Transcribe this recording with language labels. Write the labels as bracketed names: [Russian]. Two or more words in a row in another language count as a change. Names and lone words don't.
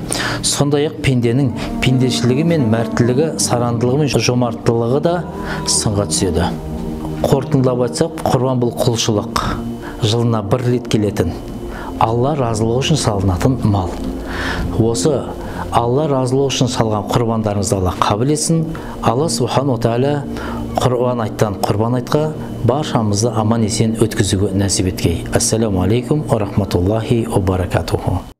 [Kazakh] Сондай-ақ пенденің пендешілігі мен мәрттілігі, сарандылығы мен жомарттылығы да сынға түседі. Қорытындылап айтсақ, құрбан бұл құлшылық, жылына бір рет келетін, Алла разылығы үшін салынатын мал. Осы Алла разылығы үшін салған құрбандарыңызды Алла қабыл етсін. Алла [Arabic] سبحانه وتعالى [Kazakh] құрбан айттан құрбан айтқа баршамызды аман есен өткізуге нәсіп еткей. [Arabic] السلام عليكم ورحمة الله وبركاته.